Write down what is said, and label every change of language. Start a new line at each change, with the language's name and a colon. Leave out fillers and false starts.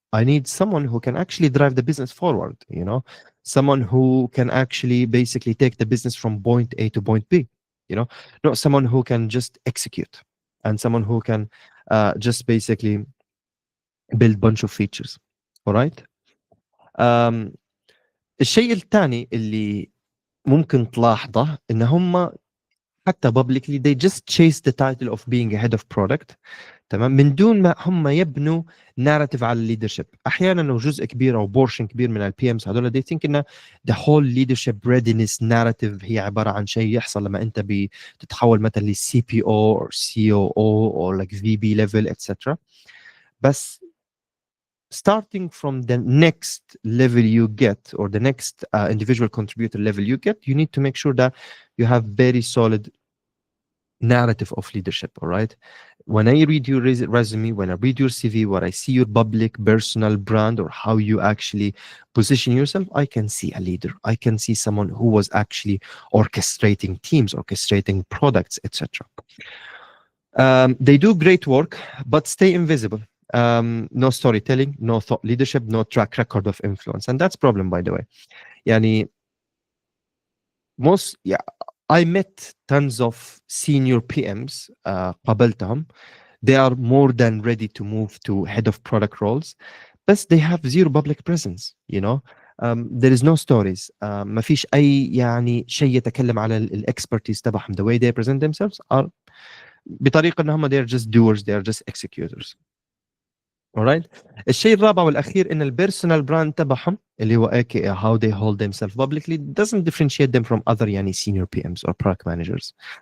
English: I need someone who can actually drive the business forward, you know, someone who can actually basically take the business from point A to point B, you know, not someone who can just execute, and someone who can just basically build bunch of features. All right.
Arabic: الشيء الثاني اللي ممكن تلاحظه إن هم حتى
English: publicly they just chase the title of being a head of product.
Arabic: تمام، من دون ما هم يبنوا ناراتيف على الليدرشيب. احيانا وجزء كبير او بورشن كبير من البي امز هذول دي ثينك ان
English: the whole leadership readiness narrative
Arabic: هي عباره عن شيء يحصل لما انت بتتحول مثلا للسي بي او او سي او او او
English: like
Arabic: في بي ليفل etc. بس
English: starting from the next level you get or the next individual contributor level you get, you need to make sure that you have very solid narrative of leadership. All right, when I read your resume, when I read your CV, when I see your public personal brand or how you actually position yourself, I can see a leader. I can see someone who was actually orchestrating teams, orchestrating products, etc. They do great work but stay invisible. No storytelling, no thought leadership, no track record of influence, and that's problem, by the way.
Arabic: يعني
English: most, yeah, I met tons of senior PMs
Arabic: قابلتهم.
English: They are more than ready to move to head of product roles, but they have zero public presence, you know. There is no stories.
Arabic: ما فيش أي يعني شيء يتكلم على الexpertise تبعهم.
English: The way they present themselves are
Arabic: بطريقة إن هم
English: they are just doers, they are just executors. alright.
Arabic: الشيء الرابع والأخير إن البيرسونال براند تبعهم اللي هو
English: AKA how they hold themselves publicly doesn't differentiate them from other
Arabic: يعني
English: senior PMs or product managers.